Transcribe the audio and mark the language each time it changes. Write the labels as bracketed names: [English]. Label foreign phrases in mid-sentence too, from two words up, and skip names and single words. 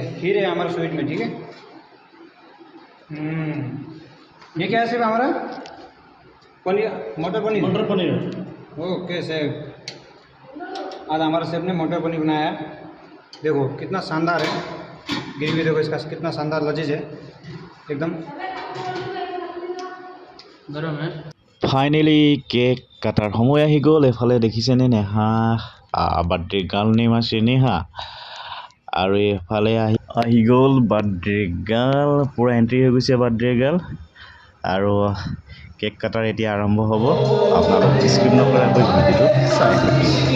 [Hindi] खीर है हमारा स्वीट में, ठीक है। ये क्या है सिर्फ हमारा पनीर, मटर पनीर। [English] okay chef, [Hindi] आज हमारे शेफ ने मटर पनीर बनाया है। देखो कितना शानदार है, ग्रेवी देखो इसका कितना शानदार लजीज है, एकदम गरम है। [Assamese] ফাইনেলি কেক কাটাৰ সময় আহি গ'ল। এইফালে দেখিছেনে নেহা [English] birthday girl [Assamese] নেম আছে নেহা। আৰু এইফালে আহি গ'ল [English] birthday girl, [Assamese] পূৰা এণ্ট্ৰি হৈ গৈছে [English] birthday girl. [Assamese] আৰু কেক কাটাৰ এতিয়া আৰম্ভ হ'ব, আপোনালোক স্কিপ নকৰাকৈ ভিডিঅ'টো চাই থাকিব।